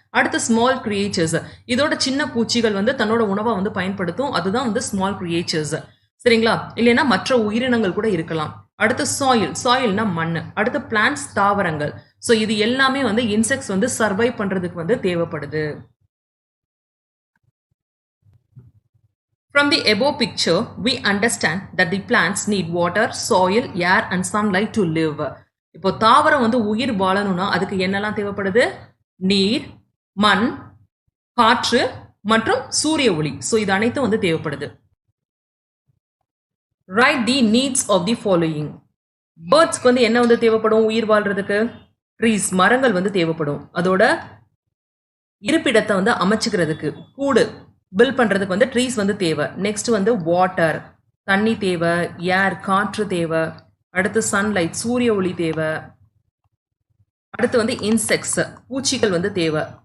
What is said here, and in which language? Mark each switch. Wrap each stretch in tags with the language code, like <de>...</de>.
<ta>அடுத்து small creatures, இதோட சின்ன பூச்சிகள் வந்து தன்னோட உணவை வந்து பயன்படுத்தும். அதுதான் வந்து ஸ்மால் கிரியேச்சர்ஸ். சரிங்களா? இல்லைன்னா மற்ற உயிரினங்கள் கூட இருக்கலாம். அடுத்து சாயில்னா மண். அடுத்து பிளான்ட்ஸ், தாவரங்கள். ஸோ இது எல்லாமே வந்து இன்செக்ட்ஸ் வந்து சர்வை பண்றதுக்கு வந்து தேவைப்படுது.</ta> <en>From the above picture, we understand that the plants need water, soil, air and sunlight to live.</en> <ta>இப்போ தாவரம் வந்து உயிர் வாழணும்னா அதுக்கு என்னெல்லாம் தேவைப்படுது? நீர், மண், காற்று மற்றும் சூரிய ஒளி. ஸோ இது அனைத்தும் வந்து தேவைப்படுது.</ta> <en>Write the needs of the following.</en> <ta>பேர்ட்ஸ்க்கு வந்து என்ன வந்து தேவைப்படும் உயிர் வாழ்றதுக்கு? ட்ரீஸ், மரங்கள் வந்து தேவைப்படும். அதோட இருப்பிடத்தை வந்து அமைச்சுக்கிறதுக்கு, கூடு பில்ட் பண்றதுக்கு வந்து ட்ரீஸ் வந்து தேவை. நெக்ஸ்ட் வந்து வாட்டர், தண்ணி தேவை. ஏர், காற்று தேவை. அடுத்து சன்லைட், சூரிய ஒளி தேவை. அடுத்து வந்து இன்செக்ட்ஸ், பூச்சிகள் வந்து தேவை.</ta>